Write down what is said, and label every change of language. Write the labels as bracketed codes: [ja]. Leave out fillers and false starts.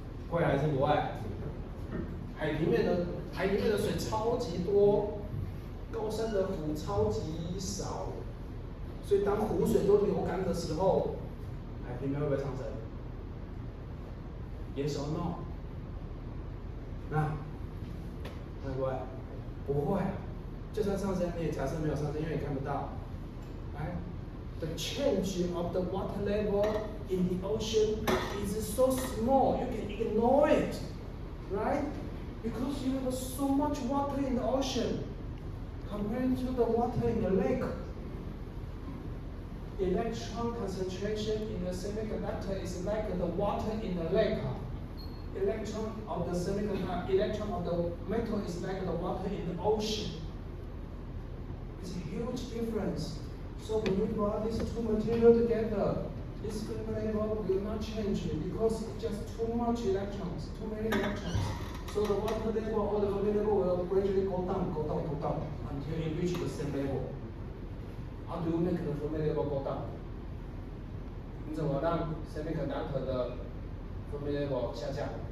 [zh] 会还是不会？海平面的水超级多，高山的湖超级少，所以当湖水都流干的时候，海平面会不会上升？ [en] Yes or no？ [zh] 那会不会？不会。就算上升，你也假设没有上升，因为你看不到。 [en] Right? The change of the water level in the ocean is so small, you can ignore it, right? Because you have so much water in the ocean compared to the water in the lake. Electron concentration in the semiconductor is like the water in the lake. Electron of the semiconductor, electron of the metal is like the water in the ocean. It's a huge difference. So when you brought these two materials together, this Fermi level will not change because it's just too much electrons, too many electrons. So the water level or the Fermi level will gradually go down until it reaches the same level. How do you make the Fermi level go down? [zh] 你怎么让 semiconductor 的 Fermi level 下降？